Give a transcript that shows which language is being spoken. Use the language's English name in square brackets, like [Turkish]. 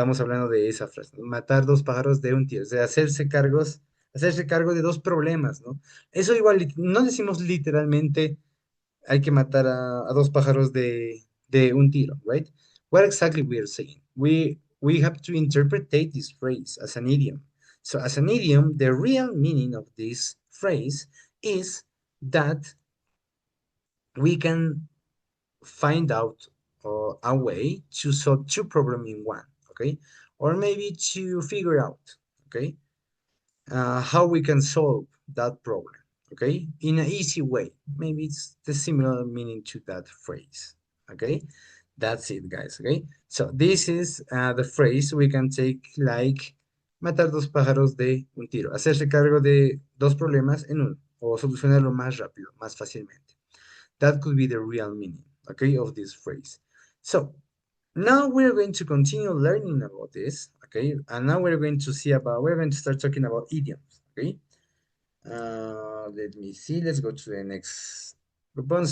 [Spanish] Estamos hablando de esa frase, ¿no? Matar dos pájaros de un tiro, o sea, hacerse cargo de dos problemas, ¿no? Eso igual, no decimos literalmente hay que matar a dos pájaros de un tiro, right? [English] What exactly we are saying? We have to interpret this phrase as an idiom. So as an idiom, the real meaning of this phrase is that we can find out a way to solve two problems in one, okay? Or maybe to figure out, okay, how we can solve that problem, okay, in an easy way. Maybe it's the similar meaning to that phrase, okay? That's it, guys, okay? So this is the phrase we can take like [Spanish] matar dos pájaros de un tiro, hacerse cargo de dos problemas en uno, o solucionarlo más rápido, más fácilmente. [English] That could be the real meaning, okay, of this phrase. So now we're going to continue learning about this, okay? And now we're going to start talking about idioms, okay? Let me see, let's go to the next one.